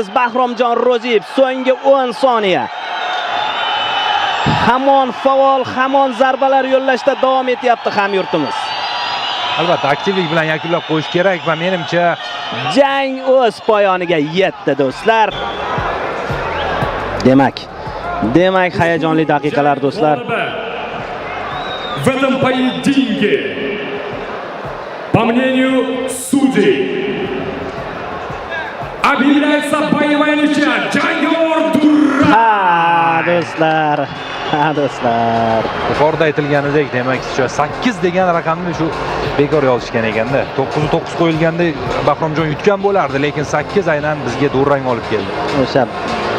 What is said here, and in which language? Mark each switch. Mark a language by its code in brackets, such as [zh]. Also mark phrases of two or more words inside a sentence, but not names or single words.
[uz] Bahromjon Ro'ziyev so'nggi 10 soniya. Hamon faol, hamon zarbalar yo'llashda davom etyapti hamyurtimiz. Albatta aktivlik bilan yakunlab qo'yish kerak va menimcha jang o'z poyoniga yetdi do'stlar. Demak hayajonli daqiqalar do'stlar. [ru] В этом поединке, по мнению судей, объявляется боевая ничья. Джангор Дура. [uz] Do'stlar. yuqorida aytilganidek, demak, 8 degan raqamni shu bekor yozishgan ekanda. 9 qo'yilganda Bahromjon yutgan bo'lardi, lekin 8 aynan bizga durang olib keldi. O'sha